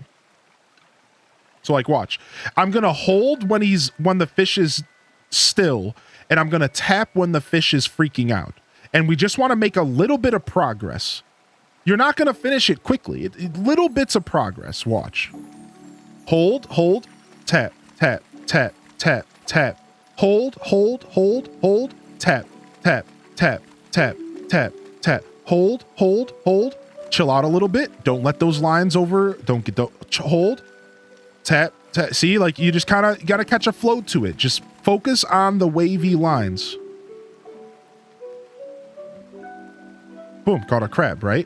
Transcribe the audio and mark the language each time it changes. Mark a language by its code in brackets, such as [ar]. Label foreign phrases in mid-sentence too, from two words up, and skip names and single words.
[en] So like, watch. I'm going to hold when the fish is still, and I'm going to tap when the fish is freaking out. And we just want to make a little bit of progress. You're not going to finish it quickly. Little bits of progress. Watch. Hold, tap, tap, tap, tap, tap. Hold, tap, tap, tap, tap, tap, tap. Hold. Chill out a little bit. Don't let those lines over. Don't get the hold. Tap, tap. See, like you just kind of got to catch a flow to it. Just focus on the wavy lines. Boom, caught a crab, right?